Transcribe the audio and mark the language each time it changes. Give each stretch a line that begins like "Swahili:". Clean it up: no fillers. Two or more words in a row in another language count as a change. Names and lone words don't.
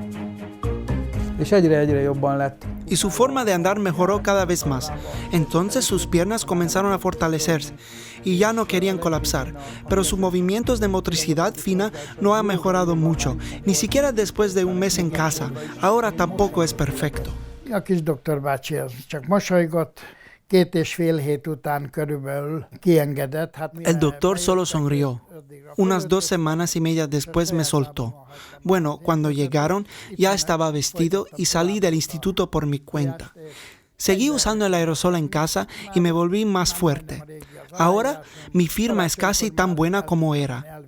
Spanish: Y su forma de andar mejoró cada vez más. Entonces sus piernas comenzaron a fortalecerse y ya no querían colapsar, pero sus movimientos de motricidad fina no han mejorado mucho, ni siquiera después de un mes en casa. Ahora tampoco es perfecto.
Hungarian: A kis doktor bácsi az csak mosolygott, 2,5 hét után körülbelül kiengedett.
Spanish: El doctor solo sonrió. Unas 2 semanas y media después me soltó. Bueno, cuando llegaron ya estaba vestido y salí del instituto por mi cuenta. Seguí usando el aerosol en casa y me volví más fuerte. Ahora mi firma es casi tan buena como era.